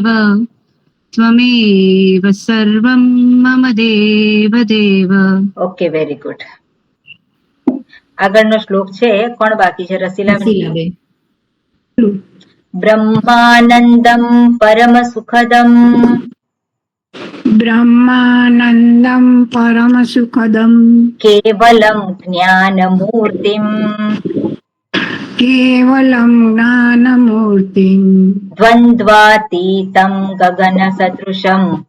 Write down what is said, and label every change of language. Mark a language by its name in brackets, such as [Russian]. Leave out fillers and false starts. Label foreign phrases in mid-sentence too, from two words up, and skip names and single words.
[Sanskrit] ત્વમેવ સર્વં મમ દેવ દેવ. [English] okay, very good. [Gujarati] આગળનો શ્લોક છે. કોણ બાકી છે? રસીલાબેન. [Sanskrit] બ્રહ્માનંદમ પરમ સુખદમ. ब्रह्मानन्दं परमसुखदं કેવલમ જ્ઞાનમૂર્તિમ. केवलं ज्ञानमूर्तिं દ્વંદ્વાતીતમ ગગનસદૃશમ.